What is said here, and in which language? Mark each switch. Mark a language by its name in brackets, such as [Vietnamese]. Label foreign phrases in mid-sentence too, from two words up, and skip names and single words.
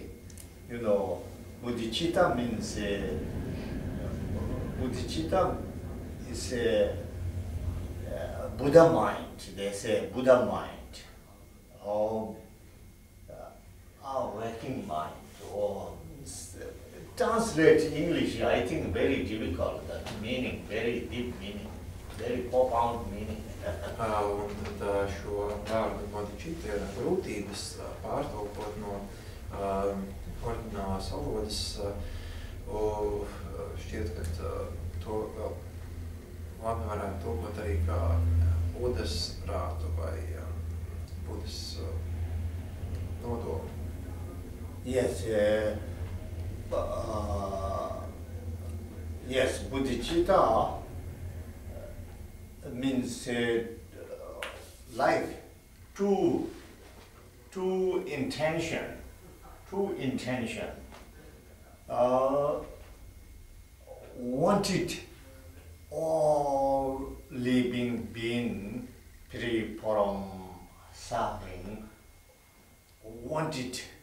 [English] You know, bodhicitta means bodhicitta is Buddha mind. They say Buddha mind, or our working mind, or translate English. I think very difficult. That meaning, very deep meaning. very profound meaning. [Latvian] Un tad šo vārdu bodhicitta ir grūtības pārtulkot no oriģinālās valodas. Šķiet, ka to vēl labi varētu tulkot arī kā Budas prātu vai Budas nodomu. [English] Yes, yes, bodhicitta means like two intention, wanted all living being free from suffering, wanted